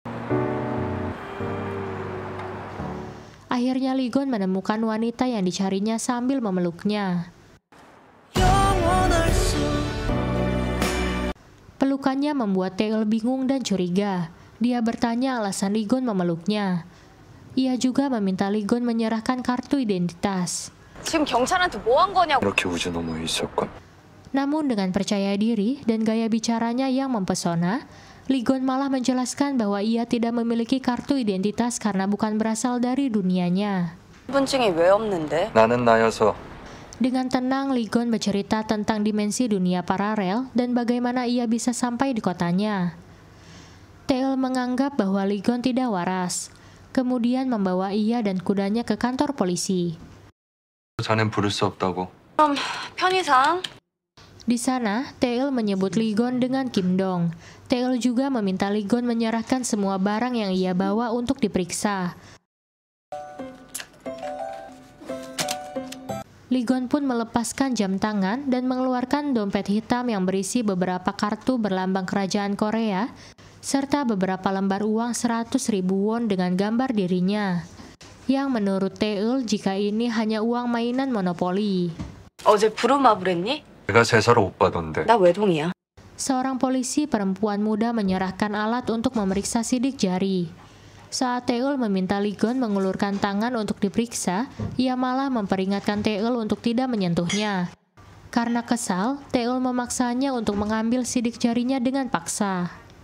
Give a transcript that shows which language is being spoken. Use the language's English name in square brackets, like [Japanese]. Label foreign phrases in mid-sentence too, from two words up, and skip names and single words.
[Indonesian] Akhirnya Lee Gon menemukan wanita yang dicarinya sambil memeluknya. Pelukannya membuat Taeil bingung dan curiga. Dia bertanya alasan Lee Gon memeluknya. Ia juga meminta Lee Gon menyerahkan kartu identitas. [Korean] 지금 경찰한테 뭐 한 거냐고. 이렇게 우주 너머에 있었건. [Indonesian] Namun dengan percaya diri dan gaya bicaranya yang mempesona, Lee Gon malah menjelaskan bahwa ia tidak memiliki kartu identitas karena bukan berasal dari dunianya. [Korean] 신분증이 왜 없는데? 나는 나여서. [Indonesian] Dengan tenang, Lee Gon bercerita tentang dimensi dunia paralel dan bagaimana ia bisa sampai di kotanya. Taeil menganggap bahwa Lee Gon tidak waras, kemudian membawa ia dan kudanya ke kantor polisi. [Korean] 자넨 부를 수 없다고. 그럼 편의상? [Indonesian] Di sana, Taeil menyebut Lee Gon dengan Kim Dong. Taeil juga meminta Lee Gon menyerahkan semua barang yang ia bawa untuk diperiksa. Lee Gon pun melepaskan jam tangan dan mengeluarkan dompet hitam yang berisi beberapa kartu berlambang kerajaan Korea, serta beberapa lembar uang 100.000 won dengan gambar dirinya, yang menurut Taeil jika ini hanya uang mainan monopoli. [Korean] 어제 부루마블 했니? 내가 제사로 못 받던데. 나 외동이야. [Indonesian] Seorang polisi perempuan muda menyerahkan alat untuk memeriksa sidik jari. Saat Taeil meminta Lee Gon mengulurkan tangan untuk diperiksa, ia malah memperingatkan Taeil untuk tidak menyentuhnya. Karena kesal, Taeil memaksanya untuk mengambil sidik jarinya dengan paksa.